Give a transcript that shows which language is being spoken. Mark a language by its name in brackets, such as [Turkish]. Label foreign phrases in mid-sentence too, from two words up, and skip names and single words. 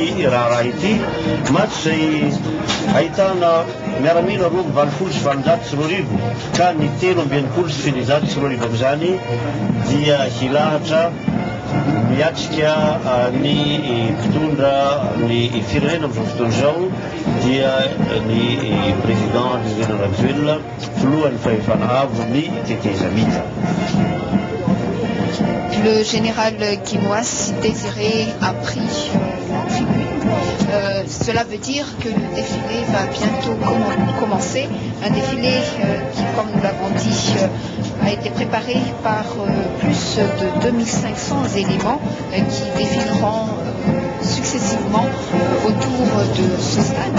[Malagasy] raharaha ity matso izay ahitana miaramila 20,740 ka ny 13,740 amin'izany dia hilahatra miatrika ny mpitondra ny firenena amin'izao fotoana izao dia ny [French] président du général Zuela [Malagasy] filohan'ny fahefana avo ny teteza mita. [French] Le général Kinoise Désiré a pris la tribune. Cela veut dire que le défilé va bientôt commencer. Un défilé qui, comme nous l'avons dit, a été préparé par plus de 2500 éléments qui défileront successivement autour de ce stade.